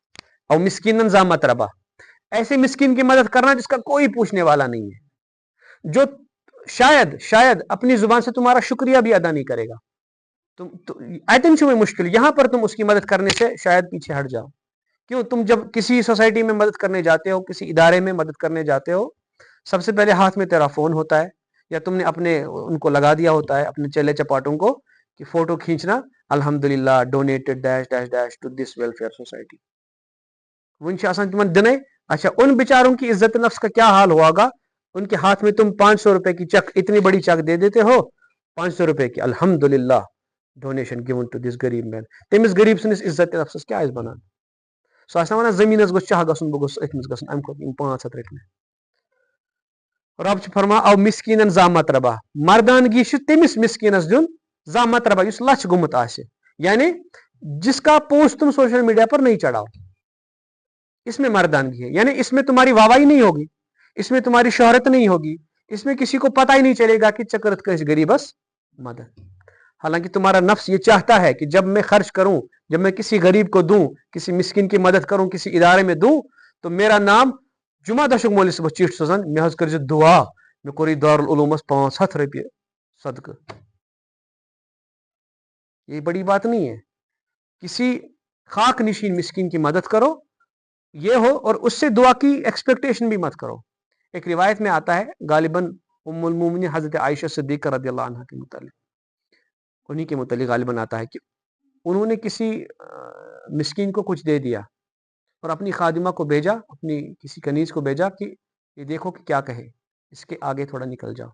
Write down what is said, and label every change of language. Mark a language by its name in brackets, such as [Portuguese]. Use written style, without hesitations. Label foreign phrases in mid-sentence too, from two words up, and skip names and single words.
[Urdu] اور [Arabic] مسکیناً ذا متربہ، [Urdu] ایسے مسکین کی مدد کرنا جس کا کوئی پوچھنے والا نہیں ہے، جو شاید اپنی زبان سے تمہارا شکریہ بھی ادا نہیں کرے گا، تم میں مشکل یہاں پر تم اس کی مدد کرنے سے شاید پیچھے ہٹ جاؤ۔ کیوں؟ تم جب کسی سوسائٹی میں مدد کرنے جاتے ہو، کسی ادارے میں مدد کرنے جاتے ہو، سب سے پہلے ہاتھ میں تیرا فون ہوتا ہے، یا تم نے ان کو لگا دیا ہوتا ہے اپنے چیلے چپاٹوں کو کہ فوٹو کھینچنا الحمدللہ [English] donated dash dash dash to this welfare society. [Kashmiri] ونچ آسان تمن دنے، [Urdu] اچھا ان بیچاروں کی عزت نفس کا کیا حال ہوگا؟ ان کے ہاتھ میں تم 500 روپے کی چک، اتنی بڑی چک دے دیتے ہو 500 روپے کی، الحمدللہ [English] donation given to this غریب man، [Kashmiri] تمس غریب سنس عزت نفسس کیا اس بنان؟ سو آسان ونان زمینس گوس چاہ گسن، بہ گوس اتمس گسن، ام کھوت 500 رٹنے۔ رب چھ فرما او مسکینن [Arabic] ذا متربہ، [Kashmiri] مردانگی چھ تمس مسکینس دیون [Arabic] ذا متربہ [Kashmiri] یس لچھ گمت آسہ، [Urdu] یعنی جس کا پوسٹ تم [English] social media [Urdu] پر نہیں چڑھاؤ، اس میں مردانگی ہے، یعنی اس میں تمہاری واہواہی نہیں ہوگی، اس میں تمہاری شہرت نہیں ہوگی، اس میں کسی کو پتہ ہی نہیں چلے گا کہ [Kashmiri] چکرت کس غریبس مدد۔ [Urdu] حالانکہ تمہارا نفس یہ چاہتا ہے کہ جب میں خرچ کروں، جب میں کسی غریب کو دوں، کسی مسکین کی مدد کروں، کسی ادارے میں دوں، تو میرا نام [Kashmiri] جمعہ دشک مولس صبح چیٹ سوزان مے حظ کرزِ دعا مے کوری دارالعلومس 500 روپیہ صدقہ۔ [Urdu] یہ بڑی بات نہیں ہے، کسی خاک نشین مسکین کی مدد کرو یہ ہو، اور اس سے دعا کی ایکسپیکٹیشن بھی مت کرو۔ ایک روایت میں آتا ہے غالباً ام المومنین حضرت عائشہ صدیقہ رضی اللہ عنہ کے متعلق، انہی کے متعلق غالباً آتا ہے کہ انہوں نے کسی مسکین کو کچھ دے دیا اور اپنی خادمہ کو بھیجا، اپنی کسی کنیز کو بھیجا کہ یہ دیکھو کہ کیا کہے، اس کے آگے تھوڑا نکل جاؤ۔